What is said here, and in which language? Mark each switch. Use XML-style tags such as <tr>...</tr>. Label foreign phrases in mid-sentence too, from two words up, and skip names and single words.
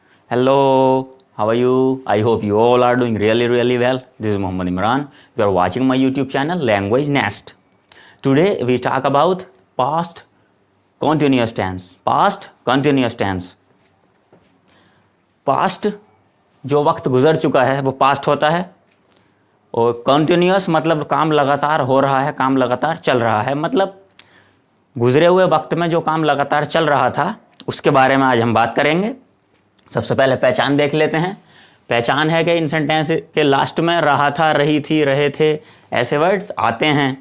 <en>Hello, how are you? I hope you all are doing really well. This is Muhammad Imran. You are watching my YouTube channel Language Nest. Today we talk about past continuous tense. Past continuous tense.</en> <hi>Past जो वक्त गुजर चुका है वो पास्ट होता है, और कंटिन्यूस मतलब काम लगातार हो रहा है, काम लगातार चल रहा है, मतलब गुजरे हुए वक्त में जो काम लगातार चल रहा था उसके बारे में आज हम बात करेंगे। सबसे पहले पहचान देख लेते हैं। पहचान है कि इन सेंटेंस के लास्ट में रहा था, रही थी, रहे थे ऐसे वर्ड्स आते हैं।</hi>